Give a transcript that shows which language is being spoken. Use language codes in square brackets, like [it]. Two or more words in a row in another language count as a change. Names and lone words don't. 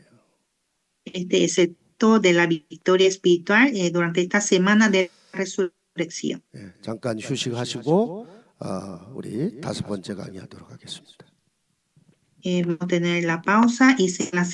[es] Este es el todo de la victoria espiritual durante esta semana de resurrección. [ko] 예, 잠깐 휴식하시고 우리 5번째 강의하도록 하겠습니다. [es] Vamos a tener la pausa y la